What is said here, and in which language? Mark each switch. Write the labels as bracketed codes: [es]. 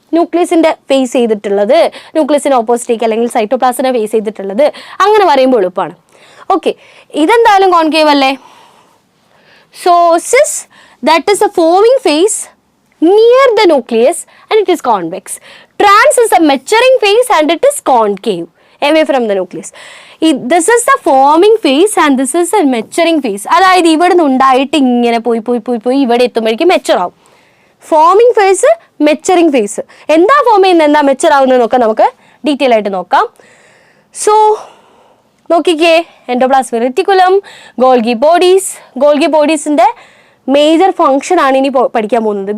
[ml] ന്യൂക്ലിയസിന്റെ face ചെയ്തിട്ടുള്ളത്, ന്യൂക്ലിയസിന്റെ ഓപ്പോസിറ്റേക്ക് അല്ലെങ്കിൽ സൈറ്റോപ്ലാസിനെ face ചെയ്തിട്ടുള്ളത്, അങ്ങനെ പറയുമ്പോൾ എളുപ്പമാണ്. [en] okay, [ml] ഇതെന്തായാലും കോൺകേവ് അല്ലേ? [en] So cis, that is a forming phase near the nucleus and it is convex. Trans is a maturing phase and it is concave away from the nucleus. This is the forming phase and this is the maturing phase. [ml] അതായത് ഇവിടെ നിന്ന് ഉണ്ടായിട്ട് ഇങ്ങനെ പോയി ഇവിടെ എത്തുമ്പോഴേക്കും mature ആവും. Foaming face, മെച്ചറിംഗ് face. എന്താ ഫോം ചെയ്യുന്നത്, എന്താ മെച്ചർ ആവുന്നതെന്നൊക്കെ നമുക്ക് ഡീറ്റെയിൽ ആയിട്ട് നോക്കാം. സോ നോക്കിക്കേ, endoplasmic reticulum, Golgi ബോഡീസിന്റെ major function ആണ് ഇനി പഠിക്കാൻ പോകുന്നത്.